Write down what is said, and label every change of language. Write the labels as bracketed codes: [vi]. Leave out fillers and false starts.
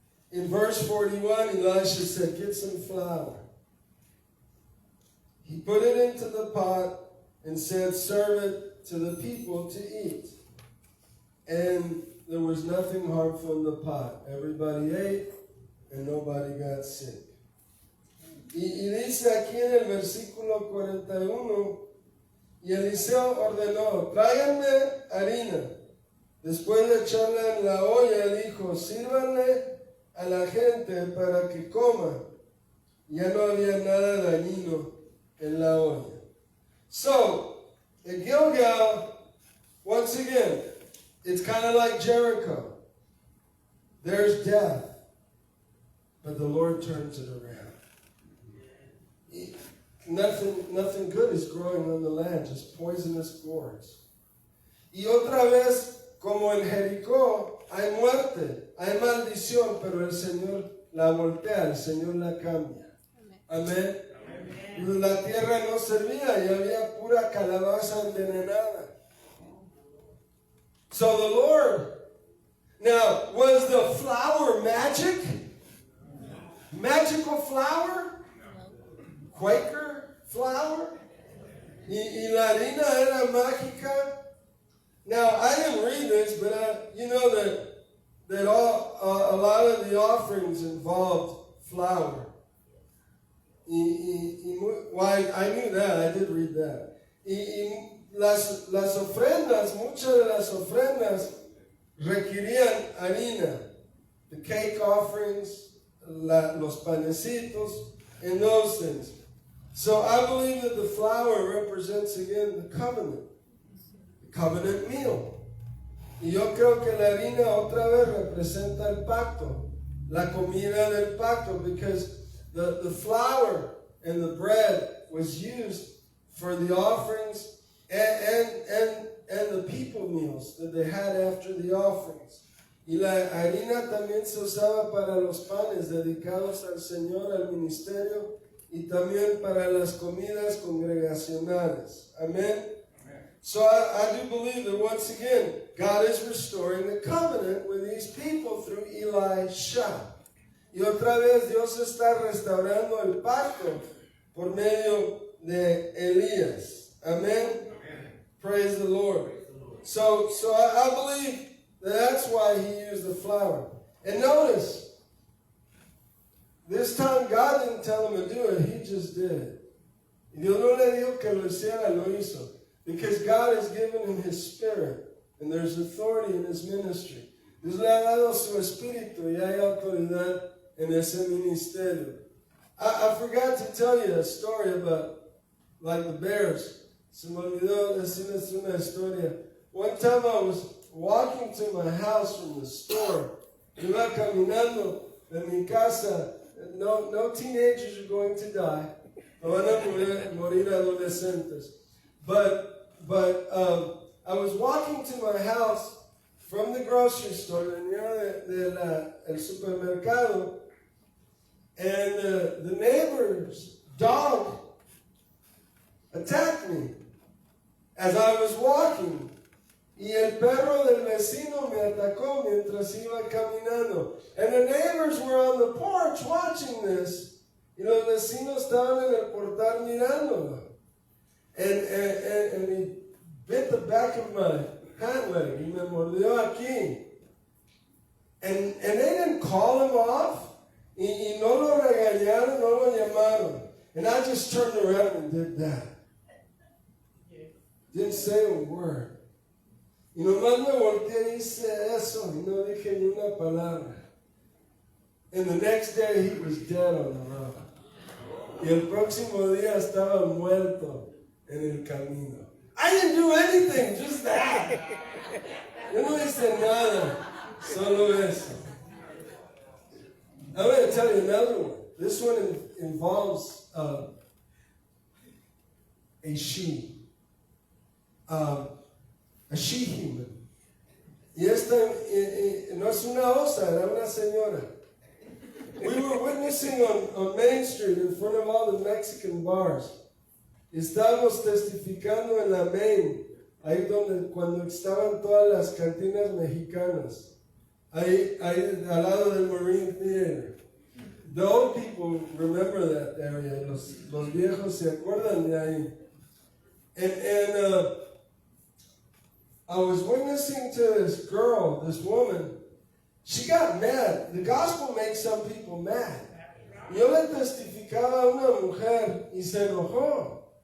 [en] In verse 41, Elisha said, get some flour. He put it into the pot and said, serve it to the people to eat. And there was nothing harmful in the pot. Everybody ate and nobody got sick. [es] Y dice aquí en el versículo 41, y Eliseo ordenó: tráiganme harina. Después de echarla en la olla, dijo: sírvanle a la gente para que coma. Ya no había nada dañino en la olla. [en] So, in Gilgal, once again, it's kind of like Jericho. There's death, but the Lord turns it around. Nothing good is growing on the land, just poisonous gourds. [es] Y otra vez, como en Jericó, hay muerte, hay maldición, pero el Señor la voltea, el Señor la cambia. Amén. La tierra no servía y había pura calabaza envenenada. [en] So the Lord, now, was the flour magic? Magical flour? Quaker flour? [es] Y la harina era mágica? [en] Now, I didn't read this, but you know that a lot of the offerings involved flour. Why, I knew that, I did read that. [es] Y las ofrendas, muchas de las ofrendas requerían harina. [en] the cake offerings, [es] los panecitos, [en] and those things. So I believe that the flour represents again the covenant meal. [es] Y yo creo que la harina otra vez representa el pacto, la comida del pacto, [en] because the flour and the bread was used for the offerings and the people meals that they had after the offerings. [es] Y la harina también se usaba para los panes dedicados al Señor, al ministerio, y también para las comidas congregacionales. [en] Amen. So I do believe that once again, God is restoring the covenant with these people through Elisha. [es] Y otra vez Dios está restaurando el pacto por medio de Elías. [en] Amen. Praise the Lord. So I believe that's why he used the flour. And notice, this time God didn't tell him to do it, he just did it. [es] Y Dios no le dijo que lo hiciera, lo hizo. [en] Because God has given him his spirit, and there's authority in his ministry. [es] Dios le ha dado su espíritu y hay autoridad en ese ministerio. [en] I forgot to tell you a story about, like, the bears. [es] Se me olvidó decirles una historia. [en] One time I was walking to my house from the store. [es] Iba caminando de mi casa. [en] No teenagers are going to die. [es] No van a morir adolescentes. [en] But I was walking to my house from the grocery store, [es] venía del supermercado, [en] and the neighbor's dog attacked me as I was walking. [es] Y el perro del vecino me atacó mientras iba caminando. [en] And the neighbors were on the porch watching this. [es] Y los vecinos estaban en el portal mirándolo. [en] And he bit the back of my pant leg. [es] Y me mordió aquí. [en] And they didn't call him off. [es] Y no lo regañaron, no lo llamaron. [en] And I just turned around and did that. Didn't say a word. [es] Y nomás me volteé y hice eso. Y no dije ni una palabra. [en] And the next day he was dead on the road. [es] Y el próximo día estaba muerto en el camino. [en] I didn't do anything, just that. [es] Yo no hice nada, solo eso. [en] I'm going to tell you another one. This one involves a she. A she-human. [es] Y esta no es una osa, era una señora. We were witnessing on Main Street in front of all the Mexican bars. Estábamos testificando en la Main, ahí donde cuando estaban todas las cantinas mexicanas. Ahí al lado del Marine Theater. [en] The old people remember that area. [es] Los viejos se acuerdan de ahí. [en] And I was witnessing to this girl, this woman. She got mad. The gospel makes some people mad. [es] Yo le testificaba a una mujer y se enojó.